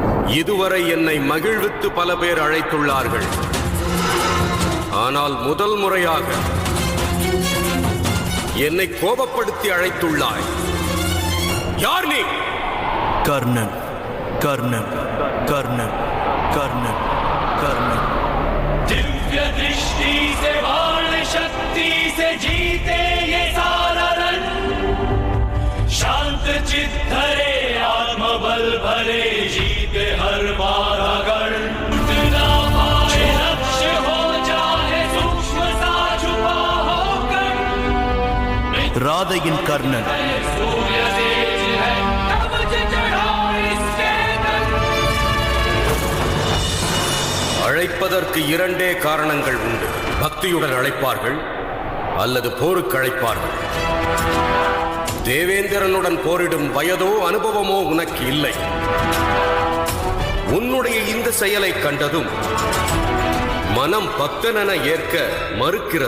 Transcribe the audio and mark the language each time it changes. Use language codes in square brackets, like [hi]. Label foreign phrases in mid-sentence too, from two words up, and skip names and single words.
[ta] இதுவரை என்னை மகிழ்வித்து பல பேர் அழைத்துள்ளார்கள். ஆனால் முதல் முறையாக என்னை கோபப்படுத்தி அழைத்துள்ளாய். யார் நீ? கர்ணன், கர்ணன், கர்ணன், கர்ணன், கர்ணன். [hi] दिव्य दृष्टि से बाण शक्ति से जीते ये सारा रण, शांत चित्त धरे आत्मबल भरे जीते हर बार गण. बिना पाए लक्ष्य हो चाहे सूक्ष्म सा छुपा हो कर, [ta] ராதையின் கர்ணன். [hi] सूर्य तेज है कवच चढ़ा इसके तन. [ta] அழைப்பதற்கு இரண்டே காரணங்கள் உண்டு. பக்தியுடன் அழைப்பார்கள் அல்லது போருக்கு அழைப்பார்கள். தேவேந்திரனுடன் போரிடும் வயதோ அனுபவமோ உனக்கு இல்லை. உன்னுடைய இந்த செயலை கண்டதும் மனம் பக்தனென ஏற்க மறுக்கிறது.